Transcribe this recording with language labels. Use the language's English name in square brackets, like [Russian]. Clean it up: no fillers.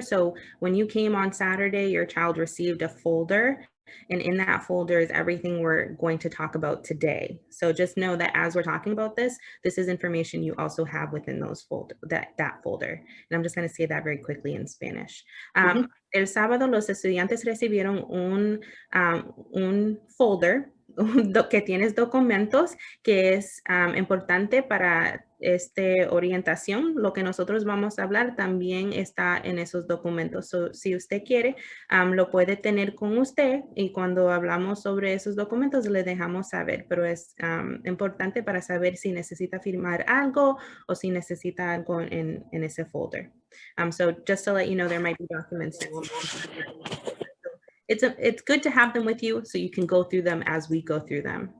[English] So when you came on Saturday, your child received a folder. And in that folder is everything we're going to talk about today. So just know that as we're talking about this, this is information you also have within those folder, that folder. And I'm just going to say that very quickly in Spanish. [Spanish] El sábado los estudiantes recibieron un folder que tienes documentos que es importante para orientación. Lo que nosotros vamos a hablar también está en esos documentos. So, si usted quiere, lo puede tener con usted, y cuando hablamos sobre esos documentos le dejamos saber, pero es importante para saber si necesita firmar algo o si necesita algo en ese folder. [English] So just to let you know, there might be documents that will it's good to have them with you so you can go through them as we go through them.